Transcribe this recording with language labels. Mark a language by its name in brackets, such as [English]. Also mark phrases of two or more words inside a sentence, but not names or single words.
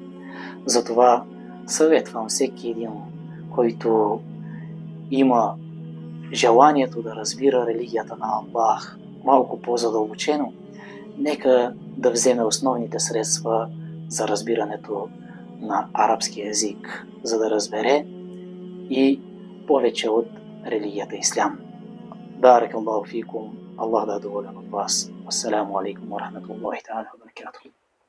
[Bulgarian] Затова съветвам всеки един, който има желанието да разбира религията на Аллах малко по-задълбочено, нека да вземе основните средства за разбирането на арабски език, за да разбере и повече от религията ислям. [Arabic] بارك الله فيكم. [Bulgarian] Allah da доволен от вас. [Arabic] السلام عليكم ورحمة الله تعالى وبركاته.